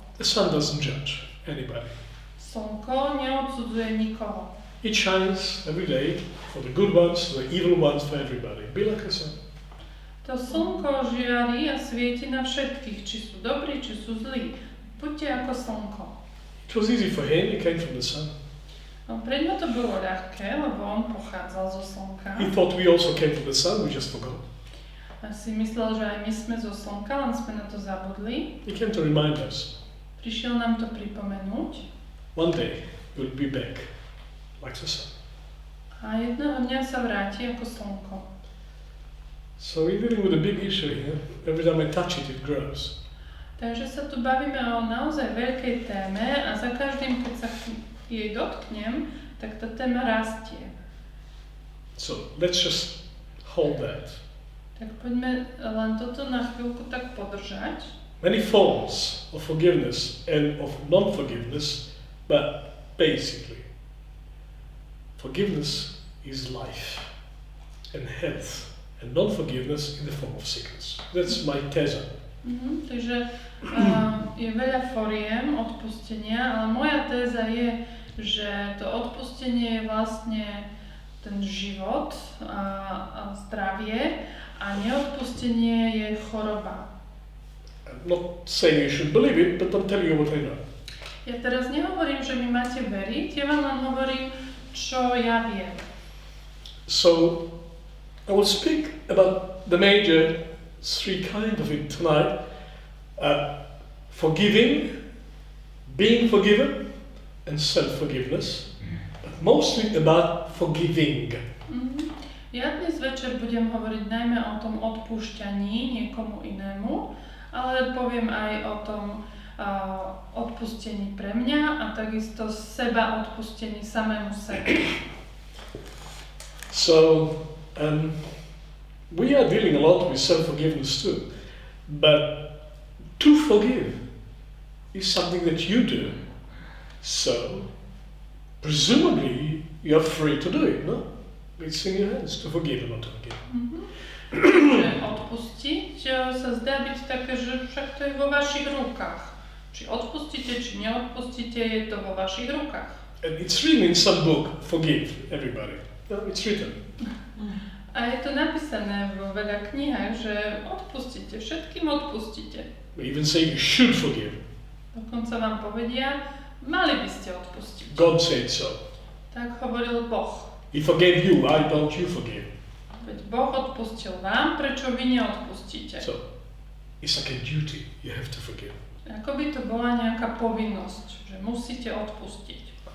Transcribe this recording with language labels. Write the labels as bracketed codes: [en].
[en] The sun doesn't judge anybody. [sk] Slnko neodsudzuje nikoho. [en] It shines every day for the good ones, for the evil ones, for everybody. Be like the sun. [sk] To slnko žiari a svieti na všetkých, či sú dobrí, či sú zlí. Buďte ako slnko. [en] It was easy for him, he came from the sun. [sk] No, pre ňa to bolo ľahké, lebo on pochádzal zo slnka. [en] He thought we also came from the sun, we just forgot. [sk] A si myslel, že aj my sme zo slnka, len sme na to zabudli. [en] He came to remind us. [sk] Prišiel nám to pripomenúť. [en] One day we'll be back like the sun. [sk] A jedného dňa sa vráti ako slnko. [en] So we're dealing with a big issue here. Every time I touch it, it grows. [sk] Takže sa tu bavíme o naozaj veľkej téme a za každým, keď sa jej dotknem, tak tá téma rastie. [en] So let's just hold that. [sk] Tak poďme len toto na chvíľku tak podržať. [en] Many forms of forgiveness and of non-forgiveness, but basically, forgiveness is life and health, and non-forgiveness in the form of sickness. That's my teza. [sk] Takže je veľa foriem odpustenia, ale moja téza je, že to odpustenie je vlastne ten život a zdravie a neodpustenie je choroba. [en] I'm not saying you should believe it, but I'm telling you what I know. [sk] Ja teraz nehovorím, že mi máte veriť, ja vám len hovorím, čo ja viem. [en] So I will speak about the major three kinds of it tonight. Forgiving, being forgiven, and self-forgiveness, but mostly about forgiving. [sk] Ja dnes večer budem hovoriť najmä o tom odpúšťaní niekomu inému, ale poviem aj o tom odpustení pre mňa a takisto seba odpustení samému sebe. [en] So, we are dealing a lot with self-forgiveness too, but to forgive is something that you do, so presumably you're free to do it, no? It's in your hands to forgive or not to forgive. [sk] Odpustiť sa zdá byť také, že však to je vo vašich rukách. Či odpustíte, či neodpustíte, je to vo vašich rukách. [en] And it's written in some book, forgive everybody. No, it's written. [sk] A je to napísané vo veľa knihách, že odpustíte, všetkým odpustíte. [en] We even say you should forgive. [sk] Dokonca vám povedia, mali by ste odpustiť. [en] God said so. [sk] Tak hovoril Boh. [en] He forgave you, why don't you forgive? [sk] Veď Boh odpustil vám, prečo vy neodpustíte? [en] So, it's like a duty, you have to forgive. [sk] Ako by to bola nejaká povinnosť, že musíte odpustiť.